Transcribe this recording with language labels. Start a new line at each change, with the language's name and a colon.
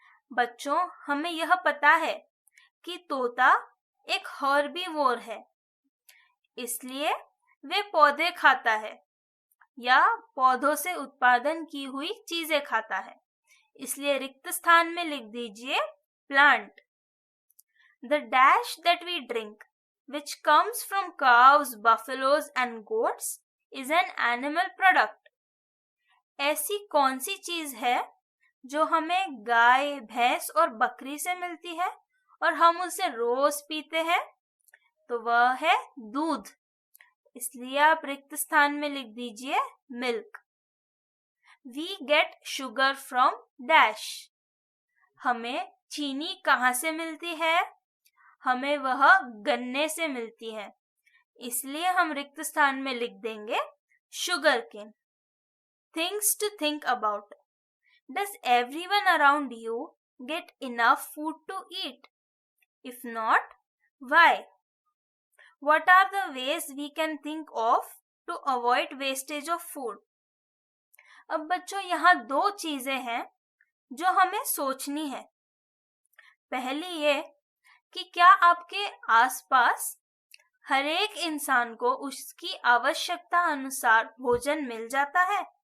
Hindi: बच्चों, हमें यह पता है कि तोता एक हर्बीवोर है, इसलिए वे पौधे खाता है या पौधों से उत्पादन की हुई चीजें खाता है, इसलिए रिक्त स्थान में लिख दीजिए plant.
English: The dash that we drink, which comes from cows, buffaloes and goats, is an animal product.
Hindi: ऐसी कौन सी चीज है जो हमें गाय, भैंस और बकरी से मिलती है और हम उसे रोज पीते हैं? तो वह है दूध, इसलिए आप रिक्त स्थान में लिख दीजिए milk.
English: We get sugar from dash.
Hindi: हमें चीनी कहाँ से मिलती है? हमें वह गन्ने से मिलती है, इसलिए हम रिक्त स्थान में लिख देंगे sugar cane.
English: Things to think about. Does everyone around you get enough food to eat? If not, why? What are the ways we can think of to avoid wastage of food?
Hindi: अब बच्चों, यहाँ दो चीजें हैं जो हमें सोचनी है। पहली ये कि क्या आपके आसपास हर एक इंसान को उसकी आवश्यकता अनुसार भोजन मिल जाता है?